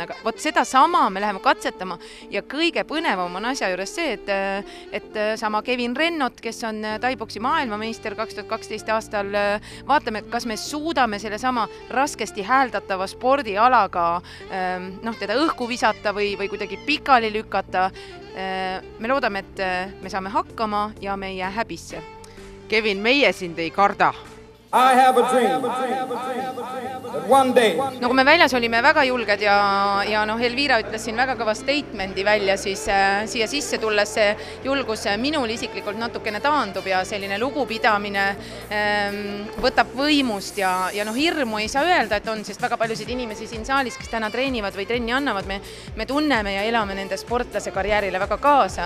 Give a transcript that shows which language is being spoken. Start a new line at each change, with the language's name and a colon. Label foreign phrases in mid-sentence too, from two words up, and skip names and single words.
Estonian: Aga vot seda sama me läheme katsetama ja kõige põnevam on asja juures see, et sama Kevin Rennot, kes on taiboksi maailmameister 2012 aastal, vaatame, kas me suudame selle sama raskesti hääldatava spordialaga teda õhku visata või kuidagi pikali lükata. Me loodame, et me saame hakkama ja me ei jää häbisse. Kevin, meie sind ei karda.
English: I have a dream that one day.
Estonian: No kui me väljas olime väga julged ja Elvira ütles siin väga kõva statementi välja, siis siia sisse tulles see julgus minul isiklikult natukene taandub ja selline lugupidamine võtab võimust ja hirmu ei saa öelda, et on, sest väga paljusid inimesi siin saalis, kes täna treenivad või trenni annavad, me tunneme ja elame nende sportlase karjäärile väga kaasa.